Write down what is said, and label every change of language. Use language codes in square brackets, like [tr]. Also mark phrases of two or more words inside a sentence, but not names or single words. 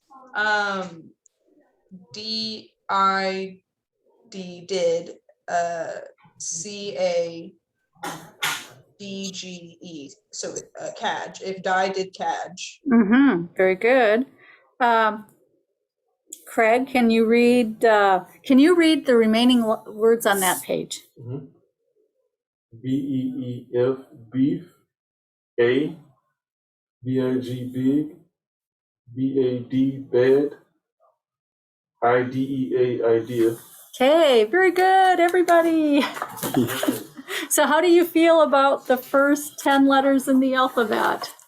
[en] D-I-D did, C-A-D-G-E, so cadge, if die did cadge. Mm-hmm, very good. Craig, can you read the remaining words on that page? B-E-E-F, beef. A, B-I-G, big. B-A-D, bad. I-D-E-A, idea. Okay, very good, everybody. So how do you feel about the first 10 letters in the alphabet?